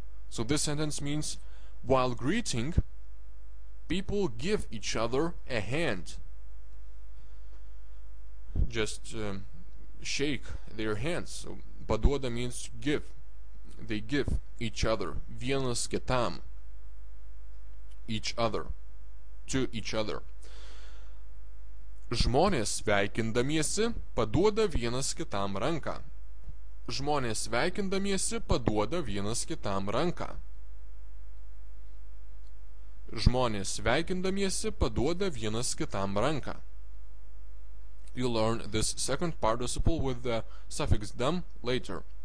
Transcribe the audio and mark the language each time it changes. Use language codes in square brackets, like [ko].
[en] So this sentence means while greeting, people give each other a hand. Just shake their hands. So paduoda means give. They give each other, [lt] vienas kitam, [en] each other, to each other. [lt] Žmonės sveikindamiesi paduoda vienas kitam ranką. Žmonės sveikindamiesi paduoda vienas kitam ranką. Žmonės sveikindamiesi paduoda vienas kitam ranką. [en] You learn this second participle with the suffix dam later.